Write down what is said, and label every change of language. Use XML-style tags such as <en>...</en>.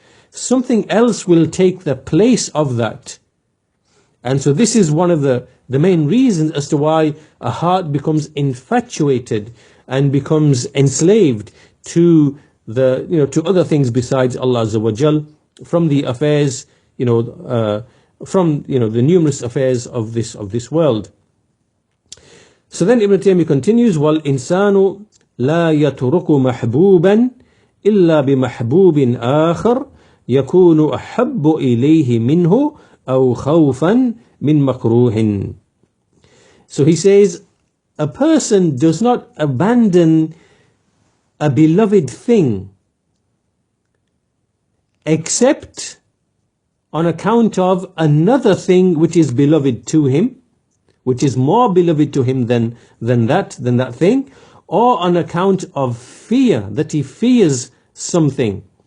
<en>Something else will take the place of that. And so this is one of the main reasons as to why a heart becomes infatuated and becomes enslaved to to other things besides Allah Azza wa Jal, from the affairs, from the numerous affairs of this world. So then Ibn Taymiyyah continues,</en> <ar>وَالْإِنسَانُ لَا يَتْرُكُ مَحْبُوبًا إِلَّا بِمَحْبُوبٍ آخَرٍ يَكُونُ أَحَبُّ إِلَيْهِ مِنْهُ أَوْ خَوْفًا مِنْ مَكْرُوهٍ.</ar> <en>So he says, a person does not abandon a beloved thing except on account of another thing which is beloved to him, which is more beloved to him than that thing, or on account of fear, that he fears something.</en>